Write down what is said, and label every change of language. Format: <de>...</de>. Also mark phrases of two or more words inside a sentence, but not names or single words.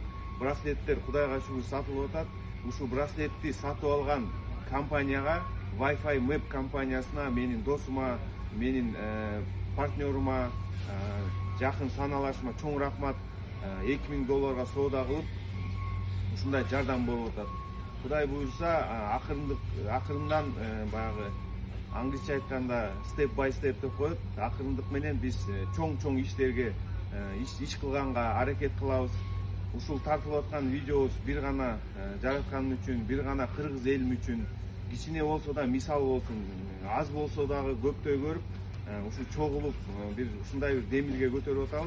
<ky>Браслеттер Кудайга шүгүр сатылып атат. Ушул браслетти сатып алган компанияга, Wi-Fi Map компаниясына, менин досума, менин партнерыма, жакын саналашыма чоң рахмат. $2000 соода кылып ушундай жардам болуп атат. Кудай буйрса, акырындан баягы англисче айтканда</ky> <en>step by step</en> <ky>деп коет. Акырындык менен биз чоң иштерге иш кылганга аракет кылабыз. Ушул тартылып аткан видеобуз бир гана жараткан үчүн, бир гана кыргыз элим үчүн, кичине болсо да мисал болсун, аз болсо дагы көптөй көрүп, ушул чогулуп бир ушундай бир демилге көтөрүп атабыз.</ky>